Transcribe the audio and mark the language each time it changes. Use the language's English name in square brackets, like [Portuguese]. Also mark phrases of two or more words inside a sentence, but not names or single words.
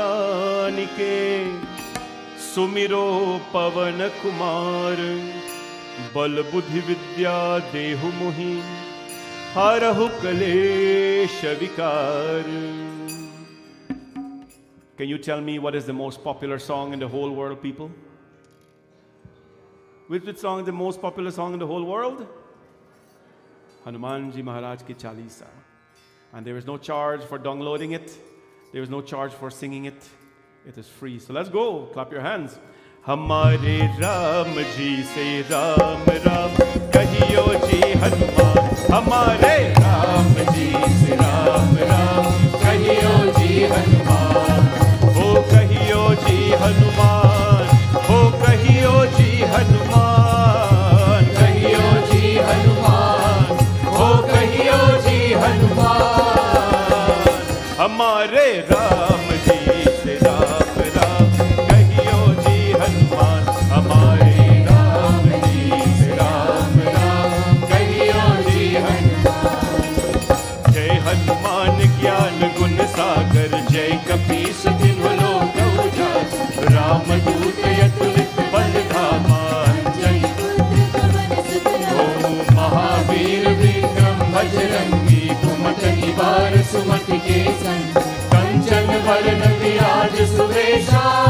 [Hindi] जानिके सुमिरो पवन कुमार बल बुद्धि विद्या देहु मोहि हरहु कलेश विकार. [English] Can you tell me what is the most popular song in the whole world, people? Which song is the most popular song in the whole world? [Hindi] हनुमानजी महाराज की चालीसा. [English] And there is no charge for downloading it. There is no charge for singing it. It is free. So let's go. Clap your hands. [Hindi] हमारे राम जी से राम राम कहियो जी हनुमान. हमारे राम जी से राम राम कहियो जी हनुमान. हो कहियो जी हनुमान. हो कहियो जी हनुमान. कहियो जी हनुमान। हो कहियो जी हनुमान. हमारे राम जी से राम राम कहियो जी हनुमान. हमारे राम जी से राम राम कहियो जी हनुमान. जय हनुमान ज्ञान गुण सागर जय कपीस तिन्ह लोक उजागर. राम दूत अतुलित बल धामा जय ओम महावीर विक्रम बजरंगी कुमत निवार सुमति के संग कंचन वरण विराज सुवेशा.